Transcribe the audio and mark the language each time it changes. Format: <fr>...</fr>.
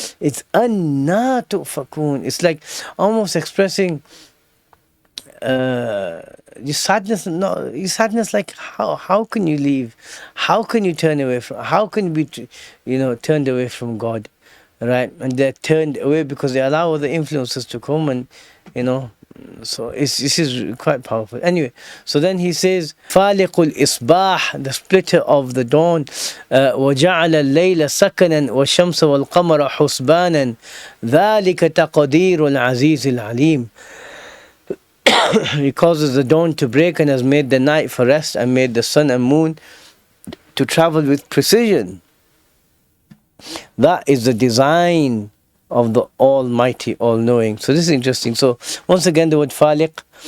<en>It's anna tu'fakun. It's like almost expressing your sadness. No, your sadness. Like how can you leave? How can you turn away from? How can you be, turned away from God, right? And they're turned away because they allow other influences to come, and So this is quite powerful. Anyway, so then he says,</en> <ar>فَالِقُ الْإِصْبَاحِ,</ar> <en>the splitter of the dawn,</en> <ar>وَجَعَلَ اللَّيْلَ سَكَنًا وَالشَّمْسَ وَالْقَمَرَ حُسْبَانًا ذَلِكَ تَقْدِيرُ الْعَزِيزِ الْعَلِيمِ.</ar> <en>He causes the dawn to break and has made the night for rest and made the sun and moon to travel with precision. That is the design of the Almighty, all-knowing. So this is interesting. So once again, the word Faliq,</en>